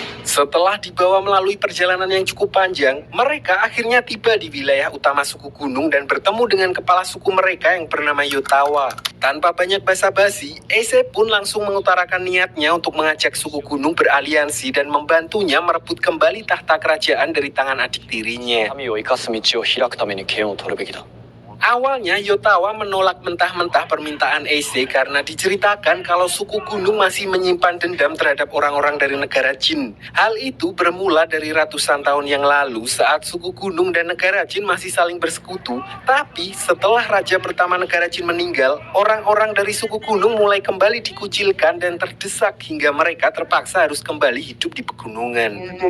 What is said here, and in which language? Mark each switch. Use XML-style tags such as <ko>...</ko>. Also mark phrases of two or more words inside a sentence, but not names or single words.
<id>Setelah dibawa melalui perjalanan yang cukup panjang, mereka akhirnya tiba di wilayah utama suku gunung dan bertemu dengan kepala suku mereka yang bernama Yotawa. Tanpa banyak basa-basi, Ace pun langsung mengutarakan niatnya untuk mengajak suku gunung beraliansi dan membantunya merebut kembali tahta kerajaan dari tangan adik tirinya.</id> <ja>民を生かす道を開くために剣を取るべきだ。</ja> <id>Awalnya Yotawa menolak mentah-mentah permintaan Ace karena diceritakan kalau suku gunung masih menyimpan dendam terhadap orang-orang dari negara Jin. Hal itu bermula dari ratusan tahun yang lalu saat suku gunung dan negara Jin masih saling bersekutu. Tapi setelah raja pertama negara Jin meninggal, orang-orang dari suku gunung mulai kembali dikucilkan dan terdesak hingga mereka terpaksa harus kembali hidup di pegunungan.</id>